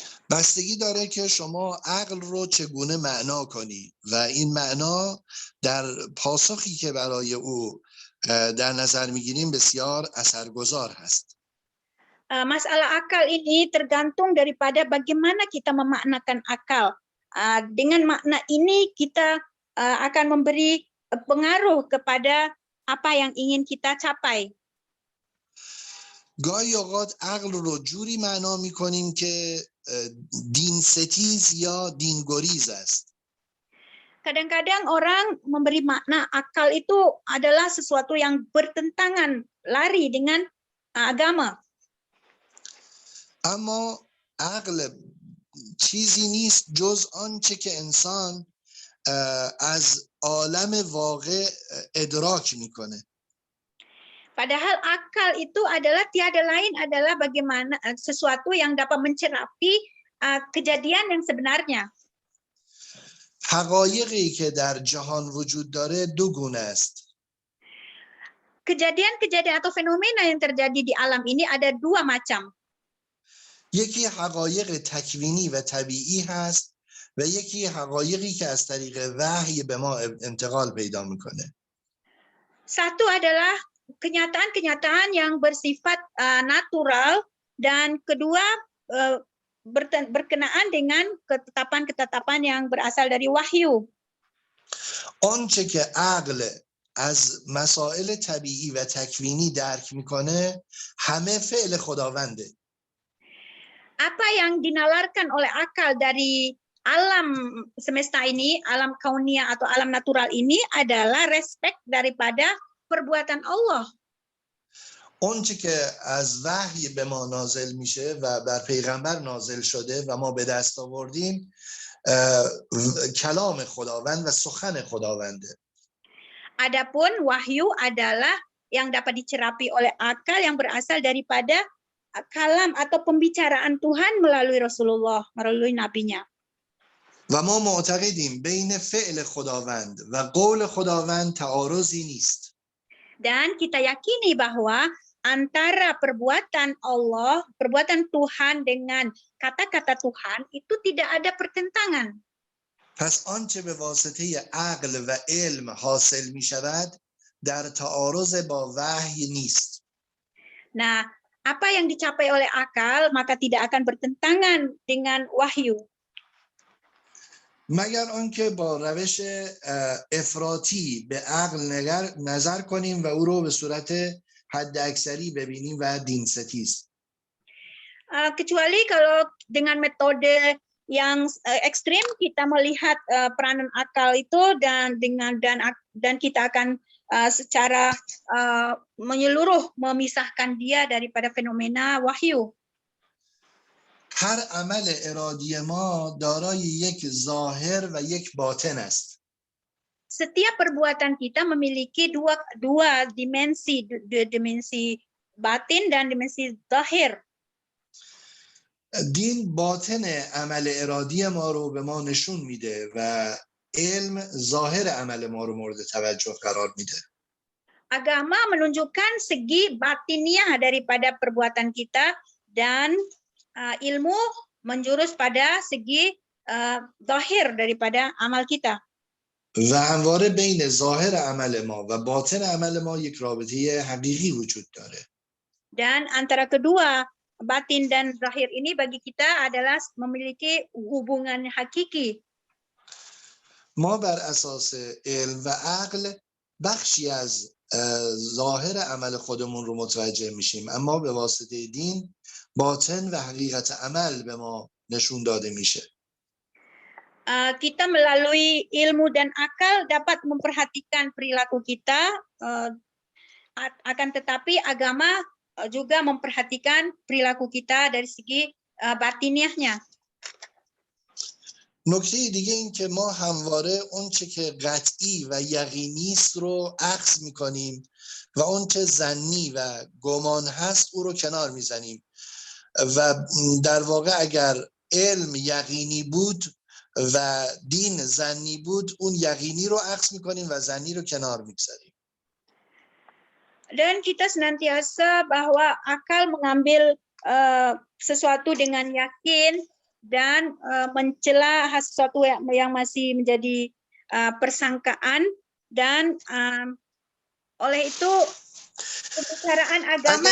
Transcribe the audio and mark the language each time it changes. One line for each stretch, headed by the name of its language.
Persian: بستگی داره که شما عقل رو چگونه معنا کنی و این معنا در پاسخی که برای او در نظر میگیریم بسیار اثرگذار هست.
Indonesian: Masalah akal ini tergantung daripada bagaimana kita memaknakan akal. Dengan makna ini kita akan memberi pengaruh kepada apa yang ingin kita capai.
Persian: گاهی اوقات عقل رو جوری معنا میکنیم که دین ستیز یا دین گریز است.
Indonesian: Kadang-kadang orang memberi makna akal itu adalah sesuatu yang bertentangan, lari dengan agama.
Persian: اما عقل چیزی نیست جز آنچه که انسان از عالم واقع ادراک میکنه.
Indonesian: Padahal akal itu adalah tiada lain adalah bagaimana sesuatu yang dapat mencerapi kejadian yang sebenarnya.
Persian: حقایقی که در جهان وجود داره دو گونه است.
Indonesian: Kejadian-kejadian atau fenomena yang terjadi di alam ini ada dua macam.
Persian: یکی حقایق تکوینی و طبیعی هست و یکی حقایقی که از طریق وحی به ما انتقال پیدا میکنه.
Indonesian: Satu adalah kenyataan-kenyataan yang bersifat natural dan kedua berkenaan dengan ketetapan-ketetapan yang berasal dari wahyu.
Persian: آنچه که عقل از مسائل طبیعی و تکوینی درک میکنه همه فعل خداونده.
Indonesian: Apa yang dinalarkan oleh akal dari alam semesta ini, alam kauniyah atau alam natural ini adalah respek daripada perbuatan Allah.
Persian: اونچه که از وحی به ما نازل میشه و بر پیغمبر نازل شده و ما به دست آوردیم کلام خداوند و سخن خداونده.
Indonesian: Adapun wahyu adalah yang dapat dicerapi oleh akal yang berasal daripada kalam atau pembicaraan Tuhan melalui Rasulullah, melalui nabinya.
Persian: و ما معتقدیم بین فعل خداوند و قول خداوند تعارضی نیست.
Indonesian: Dan kita yakini bahwa antara perbuatan Allah, perbuatan Tuhan dengan kata-kata Tuhan itu tidak ada pertentangan.
Persian: پس آنچه به واسطه عقل و علم حاصل می شود در تعارض با وحی نیست.
Indonesian: Nah, apa yang dicapai oleh akal maka tidak akan bertentangan dengan wahyu.
Persian: مگر آنکه با روش افراطی به عقل نظر کنیم و او رو به صورت حد اکثری ببینیم و دین ستیز.
Indonesian: Kecuali kalau dengan metode yang ekstrim kita melihat peranan akal itu dan kita akan secara menyeluruh memisahkan dia daripada fenomena wahyu.
Persian: هر عمل ارادی ما دارای یک ظاهر و یک باطن است.
Indonesian: Setiap perbuatan kita memiliki dua dimensi, dimensi batin dan dimensi zahir.
Persian: دین باطن عمل ارادی ما رو به ما نشون میده و علم ظاهر عمل ما رو مورد توجه قرار میده.
Indonesian: Agama menunjukkan segi batiniah daripada perbuatan kita dan ilmu menjurus pada segi zahir daripada amal kita.
Persian: و همواره بین ظاهر عمل ما و باطن عمل ما یک رابطه حقیقی وجود داره.
Indonesian: Dan antara kedua batin dan zahir ini bagi kita adalah memiliki hubungan hakiki.
Persian: ما بر اساس علم و عقل بخشی از ظاهر عمل خودمون رو متوجه میشیم اما به واسطه دین باطن و حقیقت عمل به ما نشون داده میشه.
Indonesian: Kita melalui ilmu dan akal dapat memperhatikan perilaku kita, akan tetapi agama juga memperhatikan perilaku kita dari segi batiniahnya.
Persian: نکته دیگه این که ما همواره اون چه که قطعی و یقینی است رو عکس میکنیم و اون چه ظنی و گمان هست او رو کنار میزنیم و در واقع اگر علم یقینی بود و دین ظنی بود اون یقینی رو عکس میکنیم و ظنی رو کنار میگذاریم.
Indonesian: Dan kita senantiasa bahwa akal mengambil sesuatu dengan yakin dan mencela sesuatu yang masih menjadi persangkaan, dan oleh itu pembicaraan agama